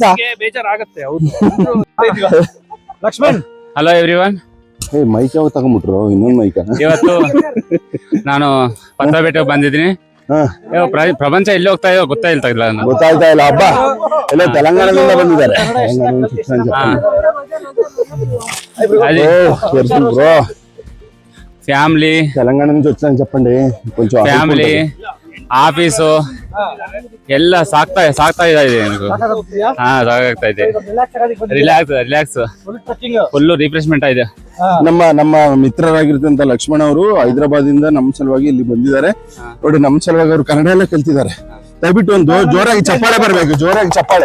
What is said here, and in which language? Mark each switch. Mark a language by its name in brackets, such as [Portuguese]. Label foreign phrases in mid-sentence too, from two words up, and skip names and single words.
[Kannada] ಬೇಜಾರಾಗತ್ತೆ. ಲಕ್ಷ್ಮಣ್, [English] hello everyone. [Kannada] ಮೈಕ್ ಯಾವಾಗ ತಗೊಂಡ್ಬಿಟ್ರು? ಇನ್ನೊಂದು ಮೈಕ. ಇವತ್ತು ನಾನು ಪತ್ಲಾ ಬೆಟ್ಟಕ್ಕೆ ಬಂದಿದ್ದೀನಿ. ಪ್ರಪಂಚ ಎಲ್ಲಿ ಹೋಗ್ತಾ ಇದೋ ಗೊತ್ತಾಗ್ತಾ ಇಲ್ಲ ಹಬ್ಬ ಎಲ್ಲ ತೆಲಂಗಾಣದಿಂದ ಬಂದಿದ್ದಾರೆ. [Telugu] ఫ్యామిలీ తెలంగాణ నుంచి వచ్చాను చెప్పండి. కొంచెం [English] family office [Kannada] ಎಲ್ಲ ಸಾಕ್ತಾ ಇದೆ ನನಗೆ. ಸಾಕಾಗ್ತಾ ಇದೆ. [English] relax full refreshment [Kannada] ಆಗಿದೆ. ನಮ್ಮ ಮಿತ್ರರಾಗಿರ್ತಂತ ಲಕ್ಷ್ಮಣ್ ಅವರು ಹೈದರಾಬಾದ್ ಇಂದ ನಮ್ಮ ಸಲುವಾಗಿ ಇಲ್ಲಿ ಬಂದಿದ್ದಾರೆ ನೋಡಿ. ನಮ್ಮ ಸಲುವಾಗಿ ಅವರು ಕನ್ನಡ ಎಲ್ಲ ಕಲ್ತಿದ್ದಾರೆ. ದಯವಿಟ್ಟು ಒಂದು ಜೋರಾಗಿ ಚಪ್ಪಾಳೆ ಬರ್ಬೇಕು, ಜೋರಾಗಿ ಚಪ್ಪಾಳೆ.